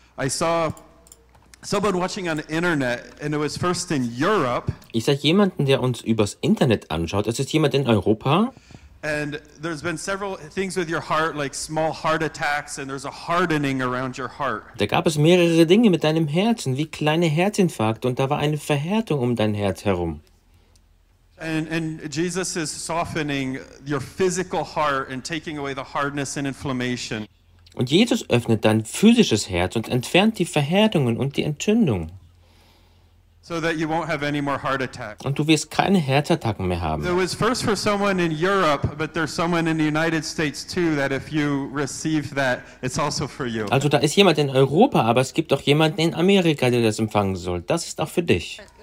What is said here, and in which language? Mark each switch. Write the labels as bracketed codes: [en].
[en] I saw someone watching on the internet, and it was first in Europe. [de] Ich sah jemanden, der uns übers Internet anschaut. Es ist jemand in Europa. [en] And there's been several things with your heart, like small heart attacks, and there's a hardening around your heart. [de] Da gab es mehrere Dinge mit deinem Herzen, wie kleine Herzinfarkte, und da war eine Verhärtung um dein Herz herum. [en] And Jesus is softening your physical heart and taking away the hardness and inflammation. [de] Und Jesus öffnet dein physisches Herz und entfernt die Verhärtungen und die Entzündung. [en] So that you won't have any more heart attacks. [de] Und du wirst keine Herzattacken mehr haben. [en] There was first for someone in Europe, but there's someone in the United States too that if you receive that, it's also for you. [de] Also da ist jemand in Europa, aber es gibt auch jemanden in Amerika, der das empfangen soll. Das ist auch für dich.